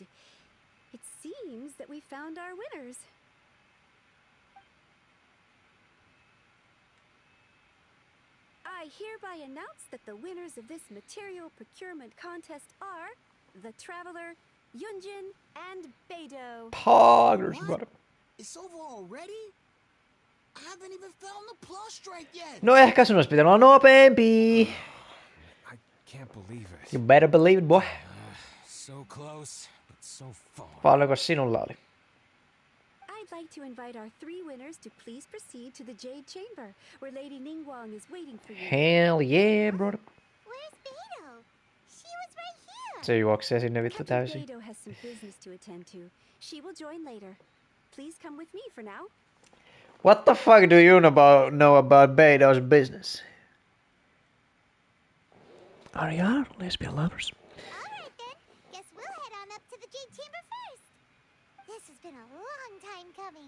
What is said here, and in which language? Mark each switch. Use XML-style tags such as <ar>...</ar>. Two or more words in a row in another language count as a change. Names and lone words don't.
<en>It seems that we found our winners. I hereby announce that the winners of this material procurement contest are the Traveler, Yunjin, and Beidou. Poggers, brother. It's over already? I haven't even found the plush-stripe yet.</en> <fi>No ehkä sun olisi pitänyt olla nopeampi.</fi> <en>I can't believe it. You better believe it, boy. So close, but so far.</en> <fi>Paljonko sinulla oli?</fi> <en>I'd like to invite our three winners to please proceed to the Jade Chamber, where Lady Ningguang is waiting for you. Hell yeah, brother. Where's Beidou? She was right here.</en> <fi>Se juoksee sinne vittu Captain täysin.</fi> <en>Beidou has some business to attend to. She will join later. Please come with me for now. What the fuck do you know about Beidou's business? Are you lesbian lovers? Alright then. Guess we'll head on up to the Jade Chamber first. This has been a long time coming.</en>